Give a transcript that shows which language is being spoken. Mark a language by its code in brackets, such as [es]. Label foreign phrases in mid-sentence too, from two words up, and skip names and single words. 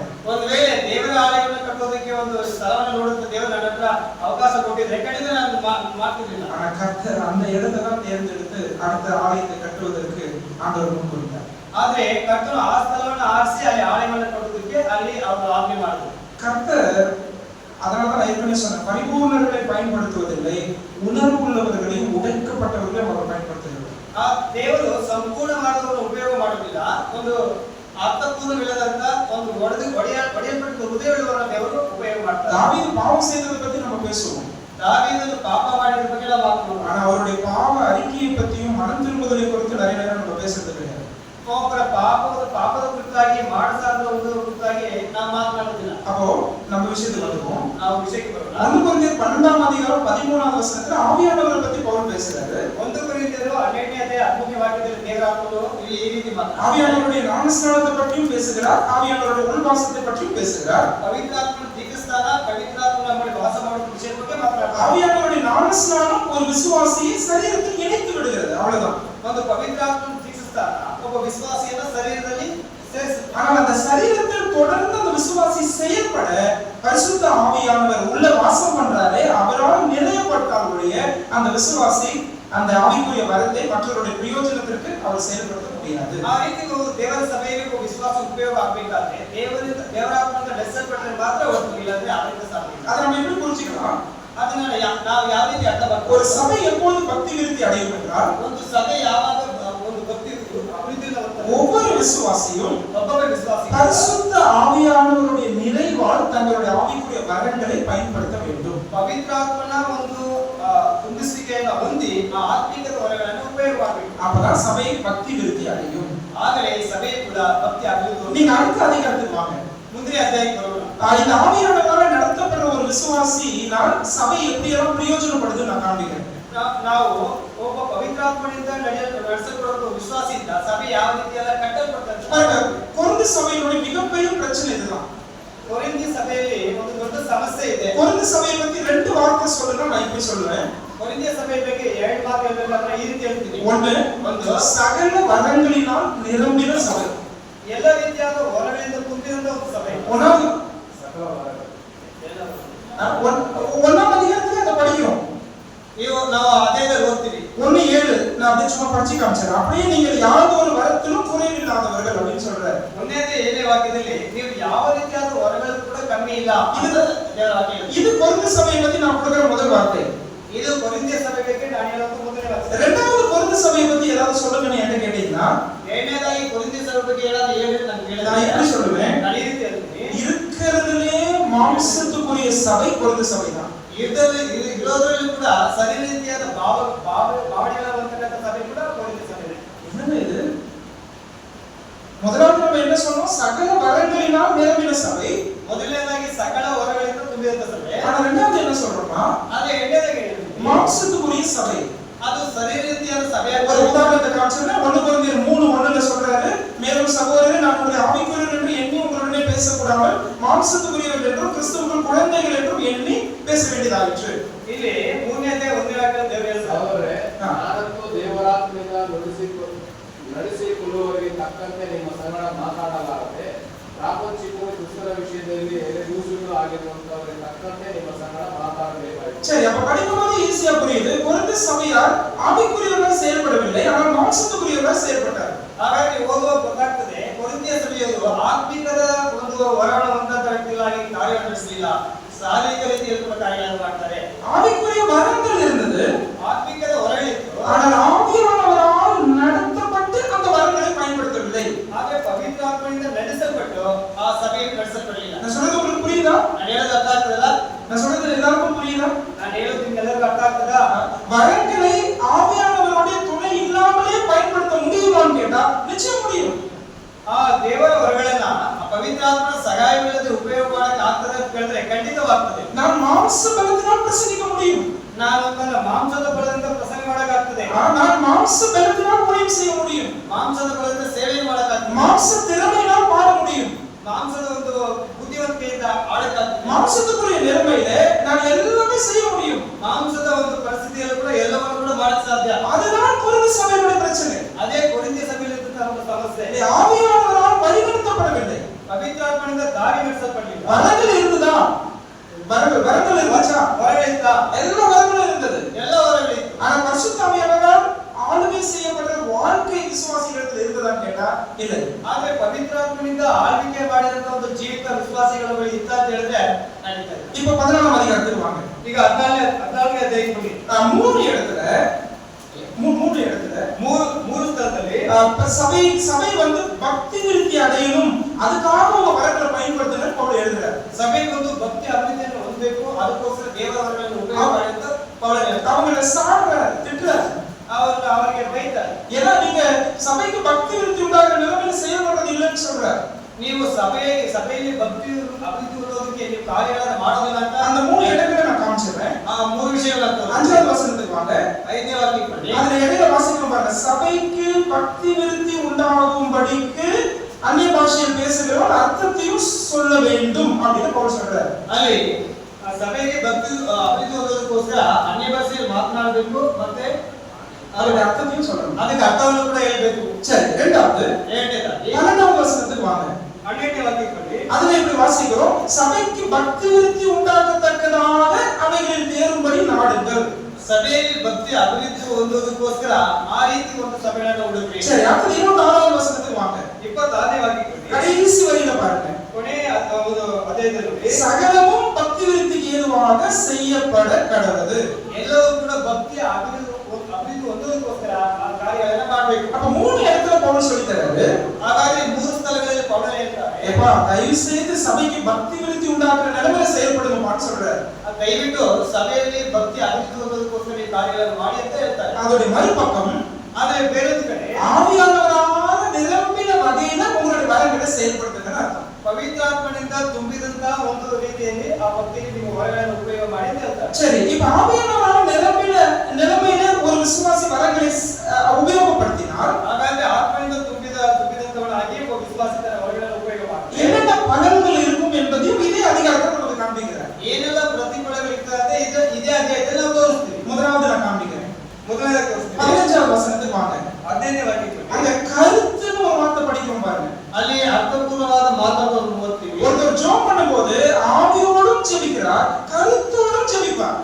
[kn] ಒಂದು ವೇಳೆ ದೇವರ ಆಲಯವನ್ನು ಕಟ್ಟೋದಕ್ಕೆ ಒಂದು ಸ್ಥಳವನ್ನು ನೋಡುತ್ತ ದೇವರು ನನ್ನ ಹತ್ರ ಅವಕಾಶ ಕೊಟ್ಟಿದ್ರೆ ಖಂಡಿತ ನಾನು ಮಾಡ್ತಿರ್ಲಿಲ್ಲ. [ta] ஆனா கர்த்தர் அந்த இடத்தை தான் தேர்ந்தெடுத்து அடுத்த ஆலயத்தை கட்டுவதற்கு ஆண்டவர் முன் கொடுத்தார். [kn] ಆದ್ರೆ ಕರ್ತನು ಆ ಸ್ಥಳವನ್ನು ಆರಿಸಿ ಅಲ್ಲಿ ಆಲಯವನ್ನು ಕಟ್ಟೋದಕ್ಕೆ ಅಲ್ಲಿ ಅವರು ಆಜ್ಞೆ ಮಾಡಿದ್ರು. [ta] கர்த்தர் அதனாலதான் நான் ஏற்கனவே சொன்னேன், பரிபூர்ணர்களை பயன்படுத்துவதில்லை, உணர்வு உள்ளவர்களையும் உடைக்கப்பட்டவர்களையும் அவர் பயன்படுத்துகிறார். [kn] ಆ ದೇವರು ಸಂಪೂರ್ಣವಾದವರನ್ನು ಉಪಯೋಗ ಮಾಡುವುದಿಲ್ಲ. ಒಂದು ಅರ್ಥಪೂರ್ಣವಿಲ್ಲದಂತ ಒಂದು ಒಡೆಯಲ್ಪಟ್ಟ ಹೃದಯವುಳ್ಳವರನ್ನು ದೇವರು ಉಪಯೋಗ ಮಾಡ್ತಾರೆ. [ta] தாவீது பாவம் செய்ததை பத்தி நம்ம பேசுவோம். [kn] ದಾವೀದನು ಪಾಪ ಮಾಡಿದ ಬಗ್ಗೆ ನಾವು ಮಾತನಾಡೋಣ. [ta] ஆனா அவருடைய பாவ அறிக்கையை பத்தியும் மனம் திரும்புதலை குறித்து நிறைய நேரம் நம்ம பேசுறது கிடையாது. [kn] ಒಬ್ಬರ ಪಾಪದ ಕುರಿತಾಗಿ ಮಾಡಿಸಾದ ಒಂದು ಕುರಿತಾಗಿ ನಾವು ಮಾತನಾಡುವುದಿಲ್ಲ. [ta] அப்போ நம்ம விஷயத்துக்கு வருவோம். [kn] ನಾವು ವಿಷಯಕ್ಕೆ ಬರೋಣ. [ta] 1 கொரிந்தியர் 12ஆம் அதிகாரம் 13வது வசனத்துல ஆவியானவரை பத்தி பவுல் பேசுறாரு. [kn] 1 ಕೊರಿಂಥಿಯರು 12ನೇ ಅಧ್ಯಾಯ 13ನೇ ವಾಕ್ಯದಲ್ಲಿ ದೇವರಾತ್ಮನು ಇಲ್ಲಿ ಈ ರೀತಿ ಮಾತನಾಡುತ್ತಾರೆ. [ta] ஆவியானவருடைய ஞானஸ்நானத்தை பற்றியும் பேசுகிறார், ஆவியானவருடைய உள்வாசத்தை பற்றியும் பேசுகிறார். [kn] ಪವಿತ್ರಾತ್ಮನ ದೀಕ್ಷಾಸ್ನಾನ ಜ್ಞಾನಸ್ನಾನ ಪವಿತ್ರಾತ್ಮ ನಮ್ಮಲ್ಲಿ ವಾಸ ಮಾಡುವ ವಿಷಯದ ಬಗ್ಗೆ ಮಾತನಾಡ್ತಾರೆ. [ta] ஆவியானவருடைய ஞானஸ்நானம் ஒரு விசுவாசியை சரீரத்தில் இணைத்து விடுகிறது, அவ்வளவுதான். [kn] ಒಂದು ಪವಿತ್ರಾತ್ಮ ದೀಕ್ಷಾಸ್ನಾನ ಒಬ್ಬ ವಿಶ್ವಾಸಿಯನ್ನ ಶರೀರದಲ್ಲಿ ಸೇರಿಸುತ್ತೆ. [ta] ஆனால் அந்த சரீரத்தில் தொடர்ந்து அந்த விசுவாசி செயல்பட பரிசுத்த ஆவியானவர் உள்ள வாசம் பண்றாரே, அவரால் நிறையப்பட்டாலுடைய அந்த விசுவாசி அந்த ஆவிக்குரிய வரத்தை மற்றவருடைய பிரயோஜனத்திற்கு அவர் செயல்படுத்த முடியாது. [kn] ಆ ರೀತಿ ದೇವರ ಸಭೆಯಲ್ಲಿ ಒಬ್ಬ ವಿಶ್ವಾಸ ಉಪಯೋಗ ಆಗಬೇಕಾದ್ರೆ ದೇವರಾತ್ಮದಿಂದ ನಡೆಸಲ್ಪಟ್ಟರೆ ಮಾತ್ರ ಹೊರತು, ಇಲ್ಲಂದ್ರೆ ಅದರಿಂದ ಸಾಧ್ಯ ಇಲ್ಲ. [ta] அதை நம்ம எப்படி புரிஞ்சுக்கலாம்? [kn] ಅದನ್ನ ನಾವು ಯಾವ ರೀತಿ ಅರ್ಥ ಮಾಡ್ತೀವಿ? [ta] ஒரு சபை எப்போது பக்தி விருத்தி அடையும் என்றால், [kn] ಒಂದು ಸಭೆ ಯಾವಾಗ ಒಂದು ಭಕ್ತಿ ಅಭಿವೃದ್ಧಿಯಿಂದ ಬರ್ತದೆ, [ta] ஒவ்வொரு விசுவாசியும் [kn] ಒಬ್ಬೊಬ್ಬ ವಿಶ್ವಾಸಿ [ta] பரிசுத்த ஆவியானவருடைய நிறைவால் தங்களுடைய ஆவிக்குரிய வரங்களை பயன்படுத்த வேண்டும். [kn] ಪವಿತ್ರಾತ್ಮನ ಒಂದು ತುಂಬಿಸುವಿಕೆಯನ್ನು ಹೊಂದಿ ಆ ಆತ್ಮಿಕದ ವರಗಳನ್ನು ಉಪಯೋಗ ಮಾಡಬೇಕು. [ta] அப்பதான் சபை பக்தி விருத்தி அடையும். [kn] ಆಗಲೇ ಈ ಸಭೆ ಕೂಡ ಭಕ್ತಿ ಅಭಿವೃದ್ಧಿ. [ta] நீங்க அடுத்த அதிகாரத்துக்கு வாங்க. [kn] ಮುಂದಿನ ಅಧ್ಯಾಯಕ್ಕೆ ಬರೋಣ. [ta] இந்த ஆவியானவரால் நடத்தப்படுற ஒரு விசுவாசினால் சபை எப்படியெல்லாம் பிரயோஜனப்படுது நான் காண்பிக்கிறேன். [kn] ನಾವು ಒಬ್ಬ ಪವಿತ್ರಾತ್ಮನಿಂದ ನಡೆಸಲ್ಪಡುವ ವಿಶ್ವಾಸಿಯಿಂದ ಸಭೆ ಯಾವ ರೀತಿಯೆಲ್ಲ ಕಟ್ಟಲ್ಪಡ್ತಾರೆ. [ta] கொரிந்து சபையினுடைய மிகப்பெரிய பிரச்சனை இதுதான். [kn] ಕೊರಿಂಥಿ ಸಭೆಯಲ್ಲಿ ಒಂದು ದೊಡ್ಡ ಸಮಸ್ಯೆ ಇದೆ. [ta] கொரிந்து சபையை பத்தி ரெண்டு வார்த்தை சொல்லணும், நான் இப்படி சொல்லுவேன். [kn] ಕೊರಿಂಥಿಯ ಸಭೆಯ ಬಗ್ಗೆ ಎರಡು ಮಾತು ಹೇಳಬೇಕಾದ್ರೆ ಈ ರೀತಿ ಹೇಳ್ತೀನಿ. ಒಂದು ಸಕಲ [ta] வரங்களினால் நிரம்பின சபை, [kn] ಎಲ್ಲ ರೀತಿಯಾದ ವರಗಳಿಂದ ತುಂಬಿದಂತ ಒಂದು ಸಭೆ. [ta] ஒன்னாம் அதிகாரத்துல அதை படிக்கிறோம். [kn] ನಾವು ಅಧ್ಯಾಯದಲ್ಲಿ ಓದ್ತೀವಿ 1:7. [ta] நான் அப்படியே சும்மா படிச்சு காமிச்சேன். அப்படியே நீங்கள் யாவது ஒரு வரத்திலும் குறைவில்லாதவர்கள் அப்படின்னு சொல்றாரு. [kn] ಒಂದನೇ ಏಳನೇ ವಾಕ್ಯದಲ್ಲಿ ನೀವು ಯಾವ ರೀತಿಯಾದ ವರಗಳು ಕೂಡ ಕಮ್ಮಿ ಇಲ್ಲ. [ta] இது கொரிந்து சபையை பத்தி நான் கொடுக்கிற முதல் வார்த்தை. [kn] ಇದು ಕೊರಿಂಥಿಯ ಸಭೆ ಬಗ್ಗೆ ನಾನು ಹೇಳೋದು ಮೊದಲನೇ ವಾಕ್ಯ. [ta] இரண்டாவது கொரிந்து சபையை பத்தி ஏதாவது சொல்லுங்கன்னு என்ன கேட்டீங்கன்னா, [kn] ಎರಡನೇದಾಗಿ ಕೊರಿಂಥಿಯ ಸಭೆ ಬಗ್ಗೆ ಹೇಳೋದು ಹೇಳಿ ನಾನು [ta] நான் எப்படி சொல்லுவேன்? [kn] ನಾನು ಈ ರೀತಿ ಹೇಳ್ತೀನಿ. [ta] இருக்கிறதுலே மாம்சத்துக்குரிய சபை கொரிந்து சபை தான். [kn] ಇರೋದ್ರಲ್ಲಿ ಕೂಡ ಸರಿ ರೀತಿಯಾದ ಭಾವನೆಗಳ ಬರ್ತಕ್ಕಂಥ ಸಭೆ ಕೂಡ ಕೊರಿಂಥಿ ಸಭೆ. [ta] என்னது இது? முதலாவது நம்ம என்ன சொன்னோம்? சகல வரங்களினால் நிரம்பின சபை. [kn] ಮೊದಲನೇದಾಗಿ ಸಕಲ ವರಗಳಿಂದ ತುಂಬಿದಂತ ಸಭೆ. [ta] ஆனா ரெண்டாவது என்ன சொல்றோம்னா, [kn] ಅದೇ ಎರಡನೇದಾಗಿ [ta] மாம்சத்துக்குரிய சபை. [kn] ಅದು ಸರಿ ರೀತಿಯಾದ ಸಭೆ. [ta] ஒரு உதாரணத்தை காமிச்சேன்னா 1 கொரிந்தியர் 3:1ல சொல்றாரு, மேலும் சகோதரரே நான் உங்களை ஆவிக்குரியவர் என்று எண்ணி உங்களுடனே பேசக்கூடாமல் மாம்சத்துக்குரியவர் என்றும் கிறிஸ்துவுக்குள் குழந்தைகள் என்றும் எண்ணி பேச வேண்டியதாயிற்று. [kn] ಇಲ್ಲಿ ಮೂರನೇದೇ ಒಂದೇ ವಾಕ್ಯ ದೇವರು ಹೇಳ್ತಾರೆ. ಅವರೇ, ನಾನಂತೂ ದೇವರಾತ್ಮನಿಂದ ನಡೆಸಿಕೊಳ್ಳುವವರಿಗೆ ತಕ್ಕಂತೆ ನಿಮ್ಮ ಸಂಗಡ ಮಾತಾಡಲಾರದೆ, ಪ್ರಾಪಂಚಿಕವು ಕ್ರಿಸ್ತನ ವಿಷಯದಲ್ಲಿ ಎಲೆಗೂಸುಗಳು ಆಗಿರುವಂತವರಿಗೆ ತಕ್ಕಂತೆ ನಿಮ್ಮ ಸಂಗಡ ಮಾತಾಡಬೇಕಾಯಿತು. [ta] சரி, அப்ப படிக்கும்போது ஈஸியா புரியுது. கொரிந்து சபையார் ஆவிக்குரியவர்களாக செயல்படவில்லை, ஆனால் மாம்சத்துக்குரியவர்களாக செயல்பட்டார். [kn] ಹಾಗಾಗಿ ಓದುವಾಗ ಗೊತ್ತಾಗ್ತದೆ ಕೊರಿಂಥಿಯ ಸಭೆಯವರು ಆತ್ಮಿಕದ ಒಂದು ವರವನ್ನು ಹೊಂದಂತ ವ್ಯಕ್ತಿಗಳಾಗಿ ಕಾರ್ಯನಿರ್ವಹಿಸಲಿಲ್ಲ, ಸಾಲಿಕ ರೀತಿಯಲ್ಲಿ ಕೂಡ ಕಾರ್ಯಗಳನ್ನು ಮಾಡ್ತಾರೆ. [ta] ஆவிக்குரிய வரங்கள் இருந்தது, [kn] ಆತ್ಮಿಕದ ವರಗಳಿತ್ತು, [ta] ஆனால் ஆவியானவரால் நடத்தப்பட்டு அந்த வரங்களை பயன்படுத்தவில்லை. [kn] ಹಾಗೆ ಪವಿತ್ರಾತ್ಮನಿಂದ ನಡೆಸಲ್ಪಟ್ಟು ಆ ಸಭೆಯನ್ನು ನಡೆಸಲ್ಪಡಲಿಲ್ಲ. [ta] நான் சொல்றது உங்களுக்கு புரியுதா? [kn] ನಾನು ಹೇಳೋದು ಅರ್ಥ ಆಗ್ತದಲ್ಲ? [ta] நான் சொல்றது எல்லாருக்கும் புரியுதா? [kn] ನಾನು ಹೇಳೋದು ನಿಮ್ಗೆಲ್ಲರಿಗೂ ಅರ್ಥ ಆಗ್ತದಾ? [ta] வரங்களை ஆவியானவருடைய துணை இல்லாமலே பயன்படுத்த முடியுமான்னு கேட்டா நிச்சயம் முடியும். [kn] ಆ ದೇವರ ವರಗಳನ್ನ ಪವಿತ್ರಾತ್ಮನ ಸಹಾಯವಿಲ್ಲದೆ ಉಪಯೋಗ ಮಾಡಕ್ಕೆ ಆಗ್ತದೆ ಅಂತ ಹೇಳಿದ್ರೆ ಖಂಡಿತವಾಗ್ತದೆ. [ta] நான் மாம்ச பலத்தினால் பிரசங்கிக்க முடியும், [kn] ನಾನು ನನ್ನ ಮಾಂಸದ ಬಲದಿಂದ ಪ್ರಸಂಗ ಮಾಡಕ್ಕಾಗ್ತದೆ, [ta] நான் மாம்ச பலத்தினால் ஊழியம் செய்ய முடியும், [kn] ಮಾಂಸದ ಬಲದಿಂದ ಸೇವೆ ಮಾಡಕ್ಕಾಗ್ತದೆ, [ta] மாம்ச திறமையினால் பாட முடியும், [kn] ಮಾಂಸದ ಒಂದು ಬುದ್ಧಿವಂತಿಕೆಯಿಂದ ಆಡಕ್ಕಾಗ್ತದೆ, [ta] மாம்சத்துக்குரிய நிலைமையில நான் எல்லாமே செய்ய முடியும். [kn] ಮಾಂಸದ ಒಂದು ಪರಿಸ್ಥಿತಿಯಲ್ಲೂ ಕೂಡ ಎಲ್ಲವನ್ನು ಕೂಡ ಮಾಡಕ್ ಸಾಧ್ಯ. [ta] அதுதான் கொரிந்து சபையுடைய பிரச்சனை. [kn] ಅದೇ ಕೊರಿಂಥಿಯ ಸಭೆಯಲ್ಲಿ ಇದ್ದಂತಹ ಒಂದು ಸಮಸ್ಯೆ. [ta] ஆவியானவரால் வழிநடத்தப்படவில்லை, [kn] ಪವಿತ್ರಾತ್ಮನಿಂದ ದಾರಿ ನಡೆಸಲ್ಪಡಲಿಲ್ಲ. [ta] வரங்கள் இருந்ததா? வரங்கள் இருந்துச்சா? [kn] ವರಗಳಿದ್ದ, [ta] எல்லா வரங்களும் இருந்தது. [kn] ಎಲ್ಲ ವರಗಳಿತ್ತು. [ta] ஆனா பரிசுத்த ஆவியானவர் ஆளுகை செய்யப்பட்ட வாழ்க்கை விசுவாசிகளிடத்தில் இருந்ததான்னு கேட்டா இல்லை. [kn] ಆದ್ರೆ ಪವಿತ್ರಾತ್ಮನಿಂದ ಆಳ್ವಿಕೆ ಮಾಡಿದಂತ ಒಂದು ಜೀವಿತ ವಿಶ್ವಾಸಿಗಳ ಬಳಿ ಇತ್ತ ಅಂತ ಹೇಳಿದ್ರೆ ನಡೀತದೆ. [ta] இப்ப 14ஆம் அதிகாரத்துக்கு வாங்க. [kn] ಈಗ 14ನೇ ಅಧ್ಯಾಯಕ್ಕೆ ಬನ್ನಿ. [ta] மூணு இடத்துல [kn] ಮೂರು ಸ್ಥಳದಲ್ಲಿ [ta] சபை வந்து பக்தி விருத்தி அடையணும், அதுக்காக உங்க வரங்களை பயன்படுத்தணும் பவுல் எழுதுறார். [kn] ಸಭೆಗೆ ಒಂದು ಭಕ್ತಿ ಅಭಿವೃದ್ಧಿಯನ್ನು ಹೊಂದಬೇಕು, ಅದಕ್ಕೋಸ್ಕರ ದೇವರ ವರಗಳನ್ನು ಉಪಯೋಗ ಮಾಡಿ ಅಂತ ಪೌಲ್ ಹೇಳ್ತಾರೆ. [ta] அவங்களை சாடுறார், திட்டுறார், [kn] ಅವರಿಗೆ ಬೈತಾರೆ. [ta] ஏன்னா நீங்க சபைக்கு பக்தி விருத்தி உண்டாகிற நிலைமையில செயல்படுறது இல்லைன்னு சொல்றார். [kn] ನೀವು ಸಭೆಯಲ್ಲಿ ಭಕ್ತಿ ಅಭಿವೃದ್ಧಿ ಹೊಂದೋದಕ್ಕೆ ನೀವು ಕಾರ್ಯಗಳನ್ನು ಮಾಡೋದಿಲ್ಲ ಅಂತ [ta] அந்த மூணு இடங்களை நான் காமிச்சிடுறேன். [kn] ಆ ಮೂರು ವಿಷಯಗಳಾಗ್ತವೆ. [ta] 5வது வசனத்துக்கு வாங்க. [kn] 5ನೇ ವಾಕ್ಯಕ್ಕೆ ಬನ್ನಿ. [ta] அதுல இடையில வாசிக்கிறோம் பாருங்க, சபைக்கு பக்தி விருத்தி உண்டாகும்படிக்கு அந்நிய பாஷையில் பேசுகிறவன் அர்த்தத்தையும் சொல்ல வேண்டும் அப்படின்னு பவுல் சொல்றாரு. [kn] ಅಲ್ಲಿ ಸಭೆಗೆ ಭಕ್ತಿ ಅಭಿವೃದ್ಧಿ ಹೊಂದೋದಕ್ಕೋಸ್ಕರ ಅನ್ಯ ಭಾಷೆಯಲ್ಲಿ ಮಾತನಾಡಬೇಕು ಮತ್ತೆ [ta] அதோட அர்த்தத்தையும் சொல்லணும். [kn] ಅದಕ್ಕೆ ಅರ್ಥವನ್ನು ಕೂಡ ಹೇಳಬೇಕು. [ta] சரி, இரண்டாவது [kn] ಎರಡನೇದಾಗಿ [ta] 12வது வசனத்துக்கு வாங்க. [kn] 12ನೇ ವಾಕ್ಯದಲ್ಲಿ [ta] அதுல இப்படி வாசிக்கிறோம், சபைக்கு பக்தி விருத்தி உண்டாகத்தக்கதாக அவைகளில் தேரும்படி நாடுங்கள். [kn] ಸಭೆಯಲ್ಲಿ ಭಕ್ತಿ ಅಭಿವೃದ್ಧಿ ಹೊಂದೋದಕ್ಕೋಸ್ಕರ ಆ ರೀತಿ ಒಂದು ಸಭೆಗಳನ್ನು ಹುಡುಕ್ರಿ. [ta] சரி, அடுத்து 26வது வசனத்துக்கு வாங்க. [kn] 26ನೇ ವಾಕ್ಯದಲ್ಲಿ [ta] கடைசி வரியில பாருங்க, [kn] ಕೊನೆಯ ಒಂದು ಅಧ್ಯಾಯದಲ್ಲಿ [ta] சகலமும் பக்தி விருத்திக்கு ஏதுவாக செய்யப்பட கடவுது. [kn] ಎಲ್ಲವೂ ಕೂಡ ಭಕ್ತಿ ಅಭಿವೃದ್ಧಿ ಹೊಂದೋದಕ್ಕೋಸ್ಕರ ಆ ಕಾರ್ಯಗಳನ್ನು ಮಾಡಬೇಕು. [ta] அப்ப 3 இடத்துல பவுல் சொல்லி தராரு, [kn] ಹಾಗಾದ್ರೆ 3 ಸ್ಥಳಗಳಲ್ಲಿ ಪೌಲ ಹೇಳ್ತಾರೆ, [ta] ஏப்பா தயவு செய்து சபைக்கு பக்தி விருத்தி உண்டாக்குற நிலைமையில செயல்படுங்கப்பான்னு சொல்றாரு. [kn] ದಯವಿಟ್ಟು ಸಭೆಯಲ್ಲಿ ಭಕ್ತಿ ಅಭಿವೃದ್ಧಿ ಹೊಂದೋದಕ್ಕೋಸ್ಕರ ಈ ಕಾರ್ಯಗಳನ್ನು ಮಾಡಿ ಅಂತ ಹೇಳ್ತಾರೆ. [ta] அதோட மறுபக்கம், [kn] ಆದ್ರೆ ಬೇರೊಂದು ಕಡೆ [ta] ஆவியானவரான நிரம்பின வகையில உங்களுடைய வரங்களை செயல்படுத்துங்கன்னு அர்த்தம். [kn] ಪವಿತ್ರಾತ್ಮನಿಂದ ತುಂಬಿದಂತ ಒಂದು ರೀತಿಯಲ್ಲಿ ಆ ಭಕ್ತಿಗೆ ನೀವು ವರಗಳನ್ನು ಉಪಯೋಗ ಮಾಡಿ ಅಂತ ಹೇಳ್ತಾರೆ. [ta] சரி, இப்ப ஆவியானவரான நிலைமையில ஒரு விசுவாசி வரங்களை உபயோகப்படுத்தினால் [kn] ಹಾಗಾದ್ರೆ ಆತ್ಮನಿಂದ ತುಂಬಿದಂತವನಾಗಿ ಒಬ್ಬ ವಿಶ್ವಾಸಿ ತನ್ನ ವರಗಳನ್ನು ಉಪಯೋಗ ಮಾಡಿ [ta] என்னென்ன பலன்கள் இருக்கும் என்பதையும் இதே அதிகாரத்தில் நமக்கு காண்பிக்கிறார். [kn] ಏನೆಲ್ಲ ಪ್ರತಿಫಲಗಳು ಇರ್ತದೆ ಇದೇ ಅಧ್ಯಾಯದಲ್ಲಿ ನಾವು ತೋರಿಸ್ತೀವಿ. [ta] முதலாவது நான் காண்பிக்கிறேன். [kn] ಮೊದಲನೇ ತೋರಿಸ್ತೀವಿ. [ta] 15வது வசனத்துக்கு வாங்க. [kn] 15ನೇ ವಾಕ್ಯದಲ್ಲಿ [ta] அங்க கருத்துன்னு ஒரு வார்த்தை படிக்கிறோம் பாருங்க. [kn] ಅಲ್ಲಿ ಅರ್ಥಪೂರ್ಣವಾದ ಮಾತುಗಳನ್ನು ಓದ್ತೀವಿ. [ta] ஒருத்தர் ஜெபம் பண்ணும்போது ஆவியோடும் ஜெபிக்கிறார், கருத்தோடும் ஜெபிப்பார்.